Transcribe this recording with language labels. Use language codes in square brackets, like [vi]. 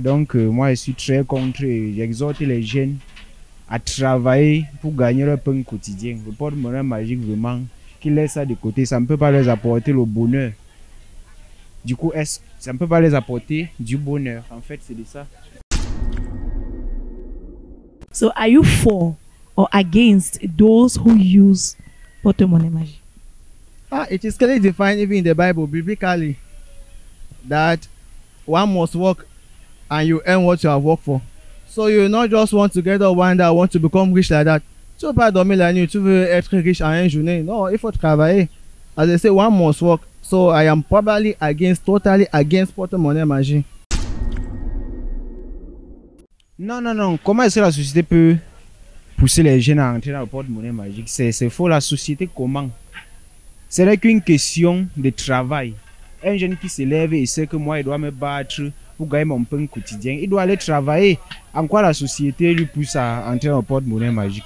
[fr] Donc moi je suis très contre et j'exhorte les jeunes à travailler pour gagner leur pain quotidien. Le porte-monnaie magique vraiment, qu'ils laissent ça de côté, ça ne peut pas leur apporter le bonheur. Du coup, ça ne peut pas les apporter du bonheur. En fait, c'est de ça. [en] So are you for or against those who use porte-monnaie magique? It is clearly defined even in the Bible, biblically, that one must work and you earn what you have worked for. So you not just want to get up one day, want to become rich like that. [fr] Tu ne veux pas dormir la nuit, tu veux être riche en une journée. Non, il faut travailler. [en] As I say, one must work. So I am probably totally against porte-monnaie magique. [fr] Non. Comment est-ce que la société peut pousser les jeunes à entrer dans le porte-monnaie magique? C'est faux. La société, comment? Ce n'est qu'une question de travail. Un jeune qui se lève et sait que moi, il doit me battre pour gagner mon pain quotidien. Il doit aller travailler. En quoi la société lui pousse à entrer en porte-monnaie magique?